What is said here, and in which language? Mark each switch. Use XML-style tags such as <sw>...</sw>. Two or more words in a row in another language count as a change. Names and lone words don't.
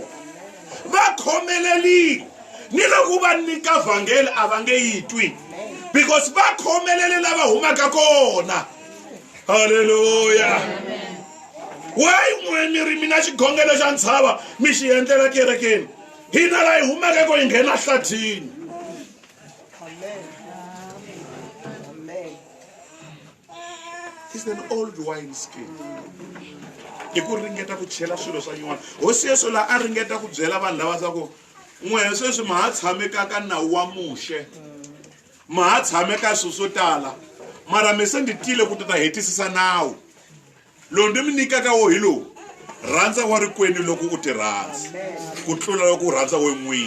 <ts>Va khomelelile ni loko va nyika vhangeli a va nge yi twi because va khomelele lava humaka kona. Hallelujah. Why n'wini ri mina xikhongelo xa ntshava mi xi endlela kerekeni hina la hi humaka ko hi nghena hlathini.</ts> <en>It's an old wine skin.</en> <ts>I ku ringeta ku chela swilo swa nyuwana. Hosi Yesu la a ringeta ku byela vanhu lava swa ku n'we sweswi ma ha tshameka ka nawu wa muxe ma ha tshameka swilo swo tala mara mi se ndi tile ku ta hetisisa nawu lowu ndi mi nyikaka wo hi lowu rhandza wa rikweni loko u ti rhandza ku tlula loko u rhandza we n'wini.</ts>